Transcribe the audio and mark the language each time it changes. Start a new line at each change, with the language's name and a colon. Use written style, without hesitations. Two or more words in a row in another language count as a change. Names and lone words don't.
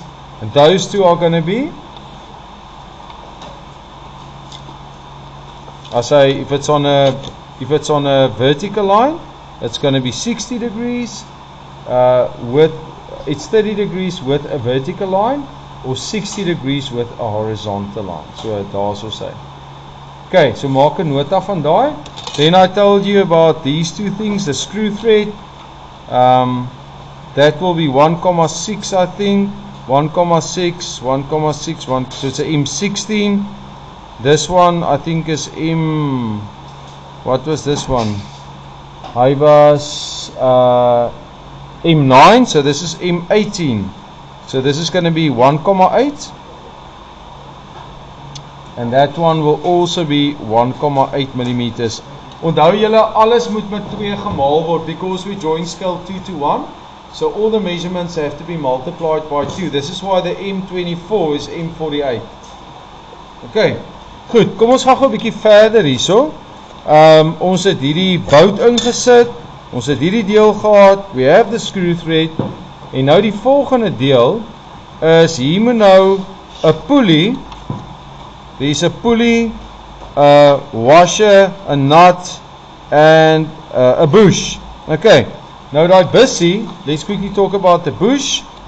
English: And those two are going to be, I say if it's on a vertical line, it's going to be 60 degrees it's 30 degrees with a vertical line, or 60 degrees with a horizontal line.
Afrikaans: So daar's ons sê. Okay, so maak 'n nota van daai.
English: Then I told you about these two things, the screw thread. That will be 1.6, I think. 1.6, 1.6, so it's a M16. This one I think is what was this one?
Afrikaans: Hy was M9,
English: so this is M18. So this is going to be 1.8. And that one will also be 1.8 millimeters.
Afrikaans: Onthou julle, alles moet met 2 gemaal word,
English: because we join scale 2 to 1. So all the measurements have to be multiplied by 2. This is why the M24 is M48.
Afrikaans: Okay, goed, kom ons gaan gou 'n bietjie verder hierso. Ons het hierdie bout ingesit. Ons het hierdie deel gehad.
English: We have the screw thread.
Afrikaans: En nou die volgende deel is, hier moet nou 'n pulley.
English: There's a pulley, a washer, a nut, and a bush. Okay, now that busy, let's quickly talk about the bush.